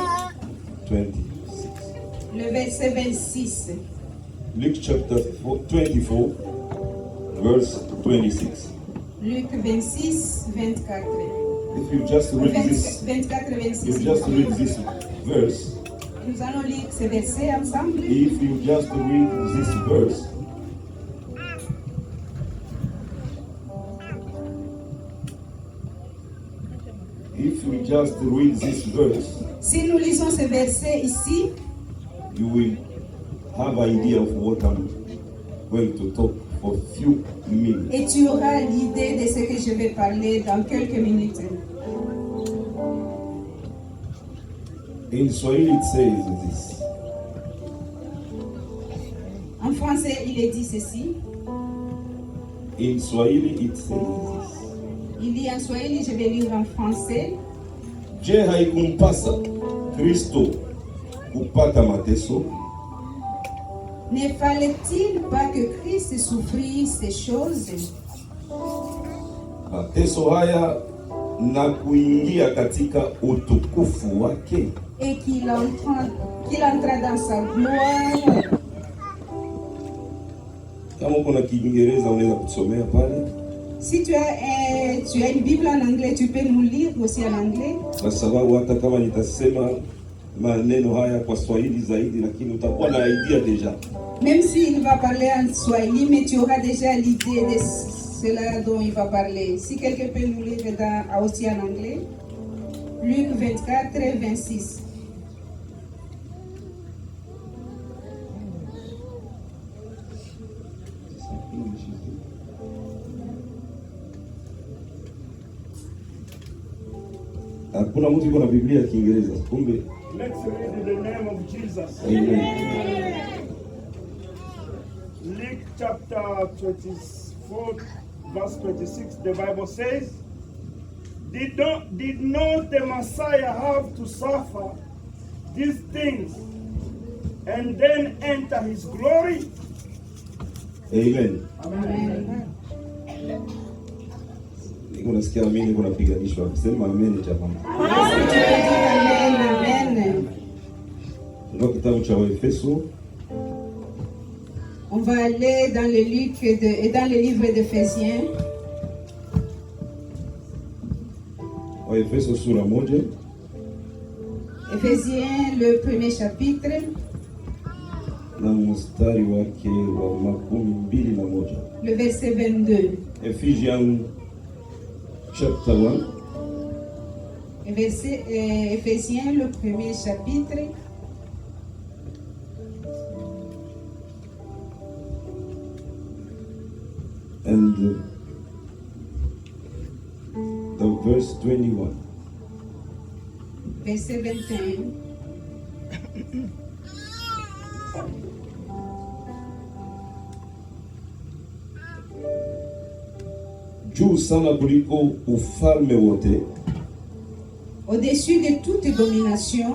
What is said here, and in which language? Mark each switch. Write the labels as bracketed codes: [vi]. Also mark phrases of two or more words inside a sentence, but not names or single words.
[fr] 26. Le verset 26. [en] Luke chapter 24, verse 26. [fr] Luc 26, 24. [en] If you just read 24, 26. If you just read this verse. [fr] Nous allons lire ce verset ensemble. [en] If you just read this verse. If you just read this verse. [fr] Si nous lisons ce verset ici, [en] you will have idea of what I'm going to talk for a few minutes. [fr] Et tu auras l'idée de ce que je vais parler dans quelques minutes. [en] In Swahili it says this. [fr] En français il est dit ceci. [en] In Swahili it says this. [fr] Il dit en Swahili, je vais lire en français. [sw] Je haikumpasa Kristo kupata mateso. [fr] Ne fallait-il pas que Christ souffrisse ces choses? [sw] Mateso haya na kuingia katika utukufu wake. [fr] Et qu'il entra dans sa gloire. [sw] Kama kuna Kiingereza unaweza kusomea pale. [fr] Si tu as une Bible en anglais, tu peux nous lire aussi en anglais. [sw] Kwa sababu hata kama nitasema maneno haya kwa Swahili zaidi, lakini utakuwa na idea deja. [fr] Même s'il va parler en Swahili, mais tu auras déjà l'idée de cela dont il va parler. Si quelqu'un peut nous lire aussi en anglais. Luc 24, 26. [sw] Hakuna mtu yuko na Biblia ya Kiingereza. Kumbe. [en] Let's read in the name of Jesus. Amen. Luke chapter 24, verse 26, the Bible says, Did not the Messiah have to suffer these things and then enter his glory? Amen. Amen. [sw] Unasikia amini kuna piganishwa. Sema amen jamani. Amen. Ndio kitabu cha Efeso. [fr] On va aller dans le Luc et dans le livre d'Éphésiens. [sw] Efeso sura 1. [fr] Éphésiens le premier chapitre. [sw] Na mstari wake wa 21. [fr] Le verset 22. [en] Ephesians chapter 1. [fr] Éphésiens, le premier chapitre. [en] And the verse 21. [fr] Verset 21. [sw] Juu sana kuliko ufalme wote [fr] Au-dessus de toute domination,